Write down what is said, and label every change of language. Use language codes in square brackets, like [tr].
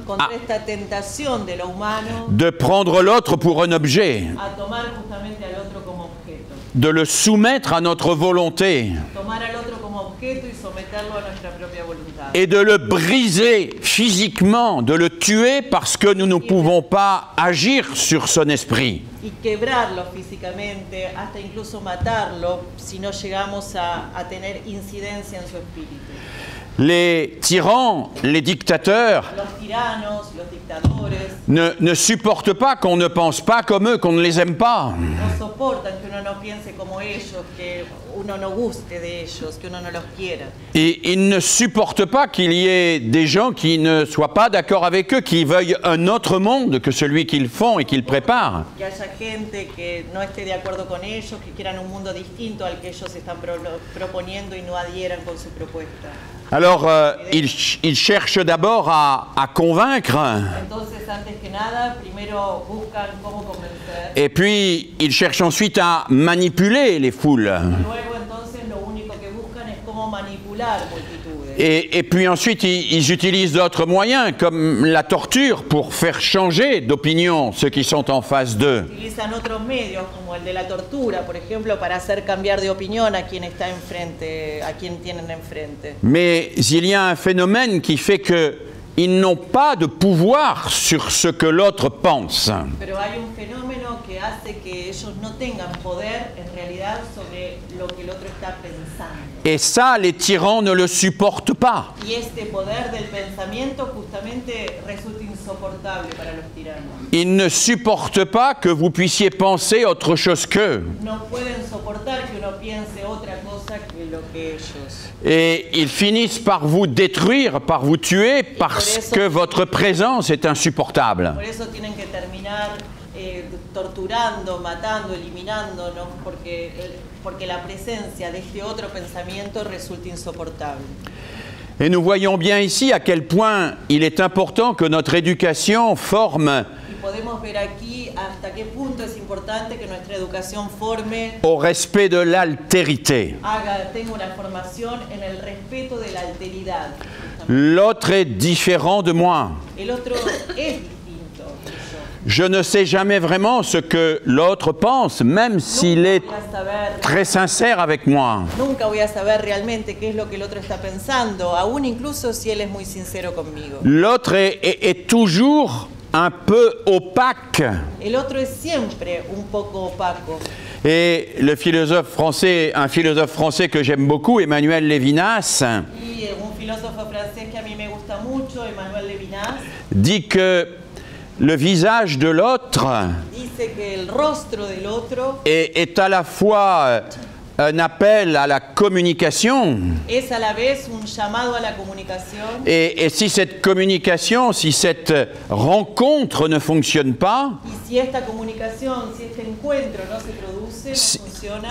[es] Contra esta tentación de lo humano [fr] de prendre l'autre pour un objet, [es] a tomar justamente al otro como objeto. [fr] de le soumettre à notre volonté [es] Tomar al otro como objeto y someterlo a nuestra propia voluntad. [fr] et de le briser physiquement, de le tuer parce que nous ne pouvons pas agir sur son esprit. [es] Y quebrarlo físicamente, hasta incluso matarlo, si no llegamos a tener incidencia en su espíritu. [fr] Les tyrans, les dictateurs [es] Los tiranos, los dictadores, [fr] ne supportent pas qu'on ne pense pas comme eux, qu'on ne les aime pas. [es] no soportan que uno no piense como ellos, que uno no guste de ellos, que uno no los quiera. [fr] Et ils ne supportent pas qu'il y ait des gens qui ne soient pas d'accord avec eux, qui veuillent un autre monde que celui qu'ils font et qu'ils préparent. [es] Que haya gente que no esté de acuerdo con ellos, que quieran un mundo distinto al que ellos están proponiendo y no adhieran con su propuesta. [fr] Alors, ils cherchent d'abord à convaincre, [es] Entonces, antes que nada, primero buscan cómo convencer. [fr] et puis ils cherchent ensuite à manipuler les foules. [es] Luego, entonces, lo único que buscan es cómo manipular multitudes. [fr] Et puis ensuite, ils utilisent d'autres moyens, comme la torture, pour faire changer d'opinion ceux qui sont en face d'eux. [es] Utilizan otros medios, como el de la tortura, por ejemplo, para hacer cambiar de opinión a quien está enfrente, a quien tienen enfrente. [fr] Mais il y a un phénomène qui fait qu'ils n'ont pas de pouvoir sur ce que l'autre pense. [es] Pero hay un fenómeno que hace que ellos no tengan poder, en realidad, sobre lo que el otro está pensando. [fr] Et ça, les tyrans ne le supportent pas. [es] Y este poder del pensamiento justamente resulta insoportable para los tiranos. [fr] Ils ne supportent pas que vous puissiez penser autre chose qu'eux. [es] No pueden soportar que uno piense otra cosa que lo que ellos. [fr] Et ils finissent par vous détruire, par vous tuer, parce que votre présence est insupportable. [es] Por eso tienen que terminar torturando, matando, eliminándonos, porque la presencia de este otro pensamiento resulta insoportable. [fr] Et nous voyons bien ici à quel point il est important que notre éducation forme [es] Y podemos ver aquí hasta qué punto es importante que nuestra educación forme, [fr] au respect de l'altérité. [es] tenga una formación en el respeto de la alteridad. [fr] L'autre est différent de moi. [es] El otro es distinto que yo. [fr] Je ne sais jamais vraiment ce que l'autre pense, même s'il est [es] Voy a saber- [fr] très sincère avec moi. [es] Nunca voy a saber realmente qué es lo que el otro está pensando, aún incluso si él es muy sincero conmigo. [fr] L'autre est toujours un peu opaque. [es] El otro es siempre un poco opaco. [fr] Et le philosophe français, un philosophe français que j'aime beaucoup, Emmanuel Lévinas, [es] Y un filósofo francés que a mí me gusta mucho, Emmanuel Levinas, [fr] dit que le visage de l'autre [es] dice que el rostro del otro [fr] est à la fois un appel à la communication, [es] es a la vez un llamado a la comunicación. [fr] et si cette communication, si cette rencontre ne fonctionne pas, [es] Y si esta comunicación, si este encuentro no se produce, no funciona,